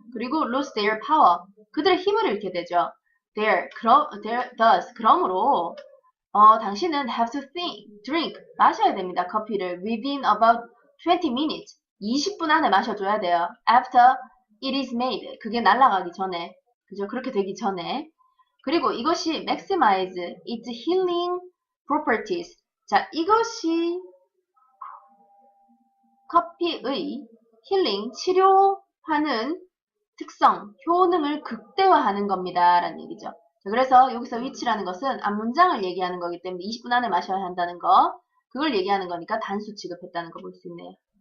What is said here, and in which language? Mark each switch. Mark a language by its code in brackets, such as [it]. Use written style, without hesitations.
[ko] 그리고 lose their power, 그들의 힘을 잃게 되죠. thus, 그러므로 당신은 have to drink, 마셔야 됩니다. 커피를 within about 20 minutes, 20분 안에 마셔줘야 돼요. [en] after it is made, 그게 날아가기 전에, 그죠? [ko] 그렇게 되기 전에. [en] 그리고 이것이 maximize its healing properties. [ko] 자, 이것이 커피의 힐링, 치료하는 특성, 효능을 극대화하는 겁니다. 라는 얘기죠. 자, 그래서 여기서 which라는 것은 앞문장을 얘기하는 거기 때문에 20분 안에 마셔야 한다는 거, 그걸 얘기하는 거니까 단수 취급했다는 거 볼 수 있네요.